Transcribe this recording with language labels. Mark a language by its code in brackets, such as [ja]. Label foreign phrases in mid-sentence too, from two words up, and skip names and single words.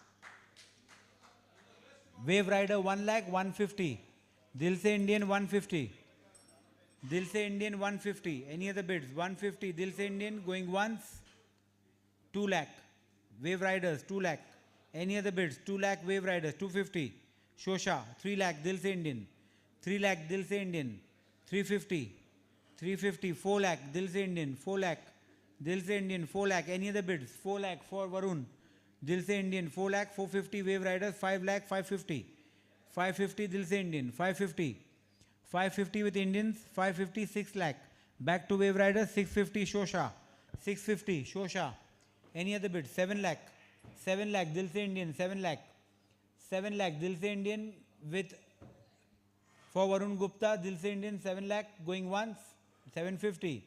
[en] Wave Rider 1 lakh 150. Dil Se Indian 150. Dil Se Indian 150. Any other bids? 150. Dil Se Indian going once. 2 lakh. Wave Riders 2 lakh. Any other bids? 2 lakh Wave Riders 250. Shosha 3 lakh Dil Se Indian. 3 lakh Dil Se Indian. 350. 350. 4 lakh Dil Se Indian. 4 lakh. Dil Se Indian 4 lakh. Any other bids? 4 lakh for Varun. Dil Se Indian 4 lakh 450 Wave Riders 5 lakh 550. 550 Dil Se Indian 550. 550 with Indians 550 6 lakh. Back to Wave Riders 650 Shosha. 650 Shosha. Any other bid? 7 lakh. 7 lakh Dil Se Indian 7 lakh. 7 lakh Dil Se Indian with for Varun Gupta Dil Se Indian 7 lakh going once 750.